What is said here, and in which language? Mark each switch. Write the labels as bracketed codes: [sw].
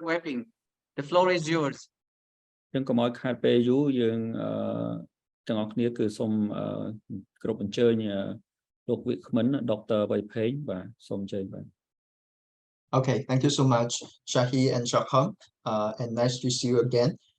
[en] Weipeng, the floor is yours. [km] យើងកុំឲ្យខាតពេលយូរយើងទាំងអស់គ្នាគឺសូមគ្រប់អញ្ជើញលោកវិក្កាមិន Dr. Weipeng បាទសូមអញ្ជើញបាទ [en] Okay, thank you so much, Shahi and Shakham, and nice to see you again.